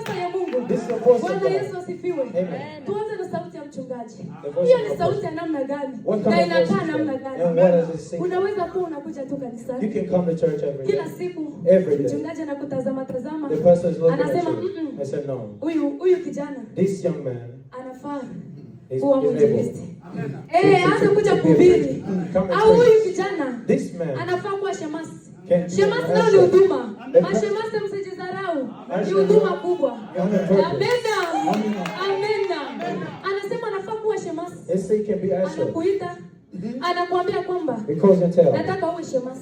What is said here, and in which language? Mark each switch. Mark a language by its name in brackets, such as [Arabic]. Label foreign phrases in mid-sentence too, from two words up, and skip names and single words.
[English] This is the voice of God. [Swahili] Bwana Yesu asifiwe. Amen. Tuanze na Hiyo ni sauti ya namna gani? Na inakaa namna gani? Unaweza kuwa unakuja tu kanisani. [English] You can come to church every day. [Swahili] Kila siku. [English] Every day. [Swahili] Mchungaji anakutazama tazama. [English] The pastor is looking [Swahili] anasema, [English] at you. I said no. [Swahili] Huyu kijana. [English] This young man. [Swahili] Anafaa. Is mwinjilisti. Hata kuja kuhubiri. Au huyu kijana. [English] This man. [Swahili] Anafaa kuwa shemasi. Shemasi nao ni huduma. Mashemasi msijidharau. Ni huduma kubwa. Amena. Anasema anafaa kuwa shemasi. Anakuita. Anakuambia kwamba nataka uwe shemasi.